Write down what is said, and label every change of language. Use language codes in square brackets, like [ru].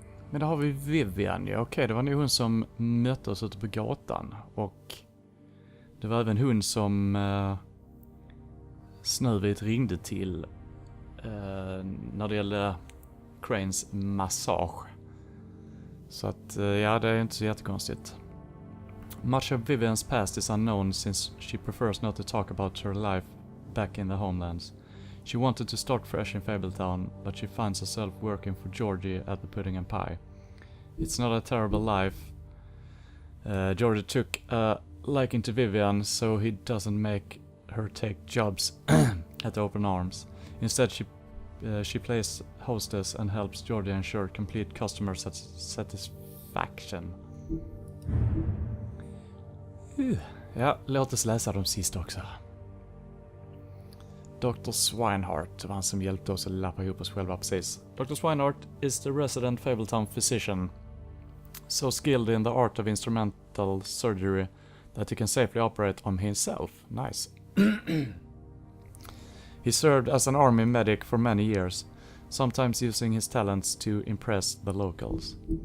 [sv] Men då har vi Vivian, ja. Okej, det var nog hon som mötte oss ute på gatan. Och det var även hon som Snövit ringde till när det gällde Cranes massage. Så att, ja, det är inte så jättekonstigt. [en] Much of Vivian's past is unknown since she prefers not to talk about her life back in the homelands. She wanted to start fresh in Fabletown, but she finds herself working for Georgie at the Pudding and Pie. It's not a terrible life. Georgie took a liking to Vivian, so he doesn't make her take jobs at Open Arms. Instead, she plays hostess and helps Georgie ensure complete customer satisfaction. [sv] Ja, låt oss läsa de sista också. Dr. Swinehart var han som hjälpte oss att lappa ihop oss själva precis. [en] Dr. Swinehart is the resident Fabletown physician. So skilled in the art of instrumental surgery that he can safely operate on himself. Nice. He served as an army medic for many years, sometimes using his talents to impress the locals.